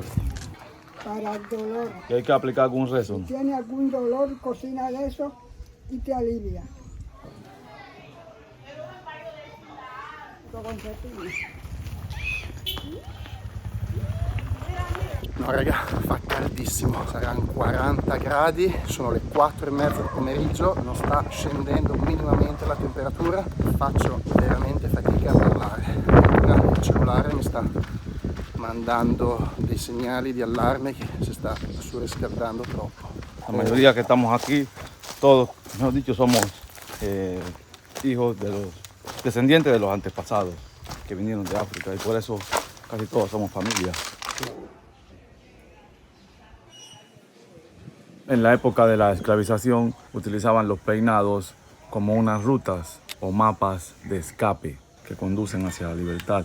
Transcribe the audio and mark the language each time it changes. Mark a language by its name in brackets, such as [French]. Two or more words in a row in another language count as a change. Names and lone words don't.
[Spanish] Para el dolor. ¿Y hay que aplicar algún rezo? Si tiene algún dolor, cocina de eso y te alivia. [Italian] No raga, fa caldissimo, saranno 40 gradi, sono le 4:30 del pomeriggio, non sta scendendo minimamente la temperatura, faccio veramente fatica a parlare. Il cellulare mi sta mandando dei segnali di allarme [Spanish] que se está [Italian] surriscaldando troppo. [Spanish] La mayoría que estamos aquí, todos, mejor dicho, somos hijos de los descendientes de los antepasados que vinieron de África y por eso casi todos somos familia. En la época de la esclavización utilizaban los peinados como unas rutas o mapas de escape que conducen hacia la libertad.